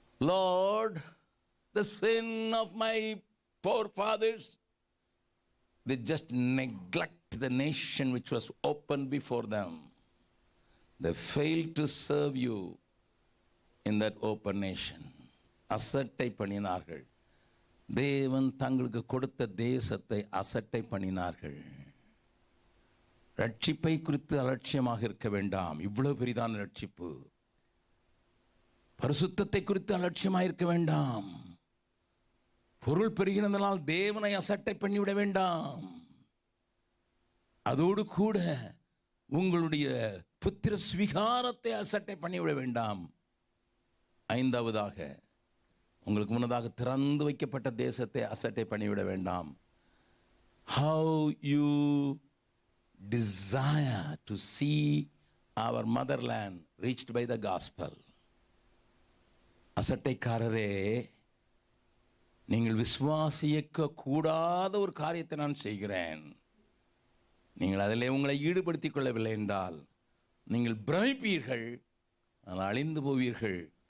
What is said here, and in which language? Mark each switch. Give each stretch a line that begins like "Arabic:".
English: Lord, the sin of my forefathers, they just neglect the nation which was open before them. They failed to serve you in that open nation.
Tamil: அசட்டை பண்ணினார்கள். தேவன் தங்களுக்கு கொடுத்த தேசத்தை அசட்டை பண்ணினார்கள். ரட்சிப்பை குறித்து அலட்சியமாக இருக்க வேண்டாம். இவ்வளவு பெரிதான ரட்சிப்பு. பரிசுத்தத்தை குறித்து அலட்சியமாக இருக்க வேண்டாம். பொருள் பெறுகிறதனால் தேவனை அசட்டை பண்ணிவிட வேண்டாம். அதோடு கூட உங்களுடைய புத்திர ஸ்வீகாரத்தை அசட்டை பண்ணிவிட வேண்டாம். 5வதாக, உங்களுக்கு முன்னதாக திறந்து வைக்கப்பட்ட தேசத்தை அசட்டை பண்ணிவிட வேண்டாம்.
English: How you desire to see our motherland reached by the gospel.
Tamil: அசட்டைக்காரரே, நீங்கள் விசுவாசிக்க கூடாத ஒரு காரியத்தை நான் செய்கிறேன். நீங்கள் அதிலே உங்களை ஈடுபடுத்திக் கொள்ளவில்லை என்றால் நீங்கள் பிரமிப்பீர்கள், ஆனால் அழிந்து போவீர்கள்.